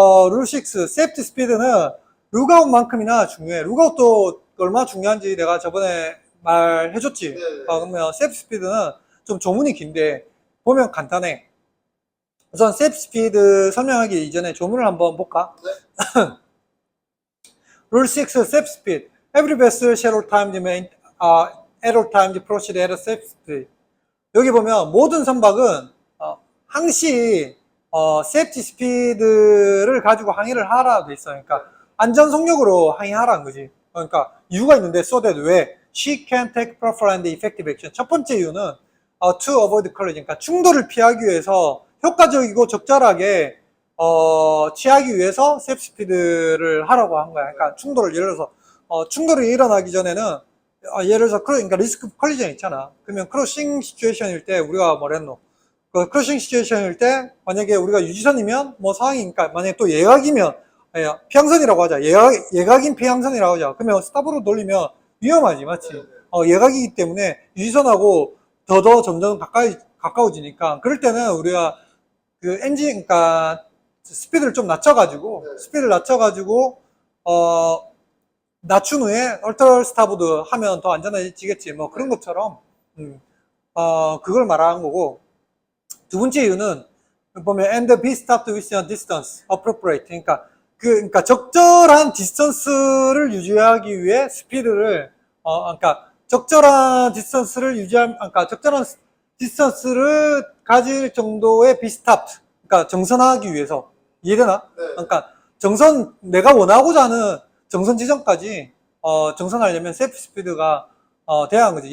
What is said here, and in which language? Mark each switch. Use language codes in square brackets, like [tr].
[ko] 룰 6, 세이프티 스피드는 룩아웃만큼이나 중요해. 룩아웃도 얼마나 중요한지 내가 저번에 말해줬지. 네. 그러면 세이프티 스피드는 좀 조문이 긴데 보면 간단해. 우선 세이프티 스피드 설명하기 이전에 조문을 한번 볼까? 네. [en] Rule 6, safe speed. Every vessel shall all times at all times proceed at a safe speed. [ko] 여기 보면 모든 선박은 항시 safety speed를 가지고 항해를 하라 돼 있어요. 그러니까 안전 속력으로 항해하라는 거지. 그러니까 이유가 있는데 [en] so that [ko] 왜 [en] she can take proper and effective action. [ko] 첫 번째 이유는 [en] to avoid collision. [ko] 그러니까 충돌을 피하기 위해서 효과적이고 적절하게 취하기 위해서 세이프 스피드를 하라고 한 거야. 그러니까 충돌을 예를 들어서 충돌이 일어나기 전에는 예를 들어서 그러니까 리스크 컬리전 있잖아. 그러면 크로싱 시츄에이션일 때 우리가 뭐랬노? 그 크로싱 시츄에이션일 때 만약에 우리가 유지선이면 뭐 상황이니까 만약에 또 예각이면 피항선이라고 하자. 예각인 피항선이라고 하자. 그러면 스탑으로 돌리면 위험하지, 맞지? 예각이기 때문에 유지선하고 더 점점 가까워지니까 그럴 때는 우리가 그 엔진, 그러니까 스피드를 좀 낮춰가지고, 네. 스피드를 낮춰가지고, 낮춘 후에 얼터 스타보드 하면 더 안전해지겠지. 뭐 그런 것처럼, 그걸 말하는 거고. 두 번째 이유는, 보면, [en] and be stopped within a distance appropriate. [ko] 그러니까 적절한 디스턴스를 유지하기 위해 스피드를, 그러니까 적절한 디스턴스를 그러니까 적절한 디스턴스를 가질 정도의 [en] be stopped. [ko] 그러니까 정선하기 위해서. 이해되나? 네. 그러니까 내가 원하고자 하는 정선 지점까지 정선하려면 세이프 스피드가 돼야 하는 거지.